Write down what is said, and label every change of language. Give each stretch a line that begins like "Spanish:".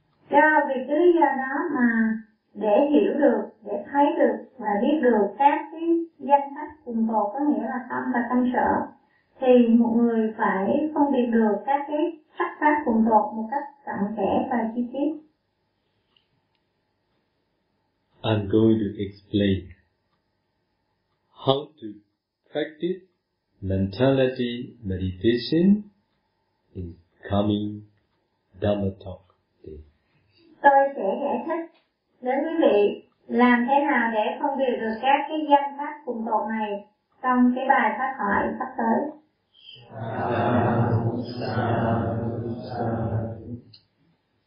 Vietnamese: Do vì cái lý do đó mà để hiểu được, để thấy được và biết được các cái danh pháp cùng tột, có nghĩa là tâm và tâm sở, thì một người phải phân biệt được các cái sắc pháp cùng tột một cách cặn kẽ và chi tiết.
English: I'm going to explain how to practice mentality meditation in coming Dhamma talk day.
Vietnamese: Tôi sẽ giải thích đến quý vị làm thế nào để phân biệt được các cái danh pháp cùng tột này trong cái bài pháp thoại sắp tới.